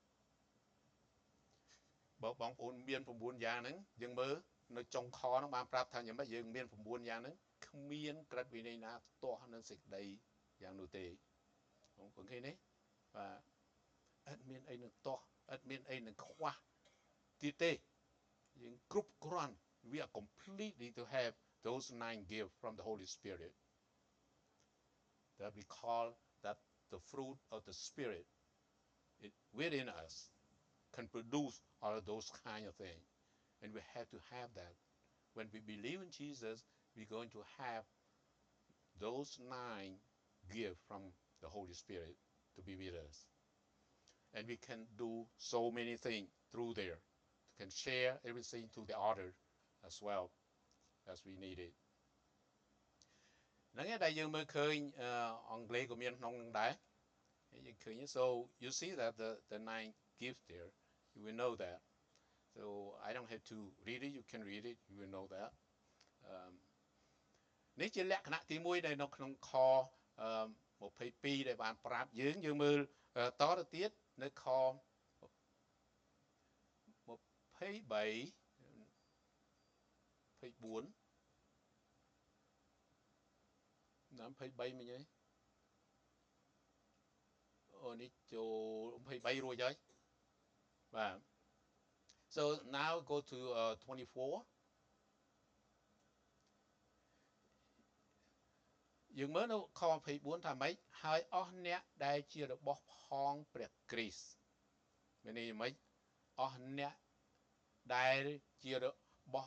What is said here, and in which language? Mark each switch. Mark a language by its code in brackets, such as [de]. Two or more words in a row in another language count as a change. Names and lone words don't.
[km] បើបងប្អូនមាន9យ៉ាងហ្នឹងយើងមើលនៅចុងខហ្នឹងបានប្រាប់ថាយ៉ាងម៉េចយើងមាន9យ៉ាងហ្នឹងគ្មានក្រឹតវិន័យណាទាស់នឹងសេចក្តីយ៉ាងនោះទេ បងប្អូនឃើញទេបាទអត់មានអីនឹងទាស់អត់មានអីនឹងខ្វះទៀតទេយើងគ្រប់គ្រាន់ [en] we are completely to have those 9 gifts from the Holy Spirit that we call that the fruit of the Spirit within us can produce all of those kind of things and we have to have that when we believe in Jesus we're going to have those 9 gifts from the Holy Spirit to be with us and we can do so many things through there can share everything to the other as well as we need it [km] ហ្នឹងឯងដែលយើងមើលឃើញអង់គ្លេសក៏មានក្នុងហ្នឹងដែរយើងឃើញ [en] so you see that the 9 gifts there you will know that so I don't have to read it you can read it you will know that [km] នេះជាលក្ខណៈទី1ដែលនៅក្នុងខ22ដែលបានប្រាប់យើងមើលតទៅទៀតនៅខ 23 24ណាំ23មិញហើយអូនេះចូល23រួចហើយបាទ [en] so now go to 24 [km] យើងមើលនៅខ24ថាម៉េចហើយអស់អ្នកដែលជារបស់ផងព្រះគ្រីស្ទមានន័យម៉េចអស់អ្នកដែលជារបស់